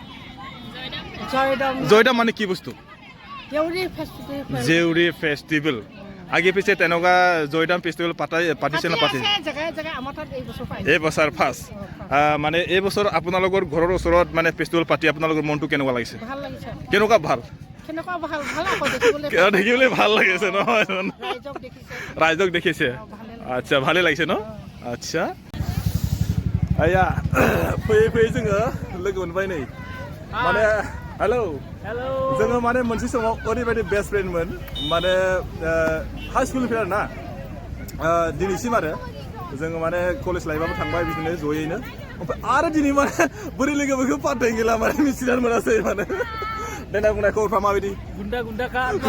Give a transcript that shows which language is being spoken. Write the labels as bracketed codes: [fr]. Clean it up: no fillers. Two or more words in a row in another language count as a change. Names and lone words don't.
[as] জয়দাম মানে কি বস্তু দেউৰি ফেষ্টিভেল আগে পিছে তেনেকুৱা জয়দাম ফেষ্টিভেল পাতিছে না পাতিছে এই বছৰ ফাৰ্ষ্ট মানে এই বছৰ আপোনালোকৰ ঘৰৰ ওচৰত মানে ফেষ্টিভেল পাতি আপোনালোকৰ মনটো কেনেকুৱা লাগিছে কেনেকুৱা ভাল দেখিবলৈ ভাল লাগিছে নহয় ৰাইজক দেখিছে আচ্ছা ভালে লাগিছে ন আচ্ছা আয়া [brx] फैयै जोङो लोगो मोनबाय नै माने हेलो जोङो माने मोनसे समाव ओरैबायदि [en] best friendमोन [brx] माने [en] high schoolनिफ्राय [brx] ना दिनैसिम आरो जोङो माने [en] college lifeआबो [brx] थांबाय बिदिनो जयैनो ओमफ्राय आरो दिनै माने बोरै लोगोफोरखौ पात्ताय गैला माने मिथिनानै मोनासै माने देना बुंनाय खबरफ्रा माबायदि गुन्दा का